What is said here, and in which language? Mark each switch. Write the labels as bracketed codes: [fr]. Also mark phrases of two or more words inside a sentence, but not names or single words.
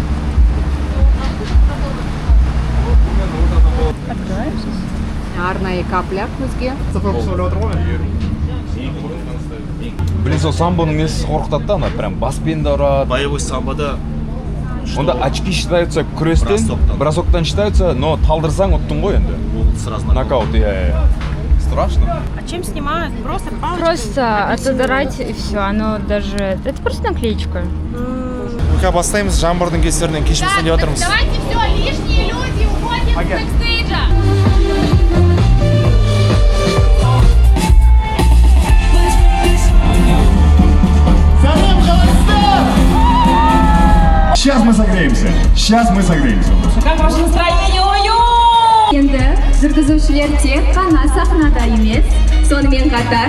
[kk] Арнайы капля көзге. Блин, сол самбоның несі қорқытады да, ана прям баспен да ұрады. Боевой самбода. Онда [ru] очки считаются [kk] күрестен, бросоктан [ru] считаются, но [kk] талдырсаң ұттың ғой енді. [ru] Сразу Нокаут, страшно. А чем снимают? Просто палочкой? Просто отодрать и все. Оно даже... Это просто наклеечка. [kk] Пока бастаймыз, жаңбырдың кесірінен кешімізден деп отырмыз. [ru] Давайте все, лишние люди уходим с бэкстейджа. Сейчас мы согреемся. Как ваше настроение? [kk] Енді жүргізушілер тек қана сахнада емес, сонымен қатар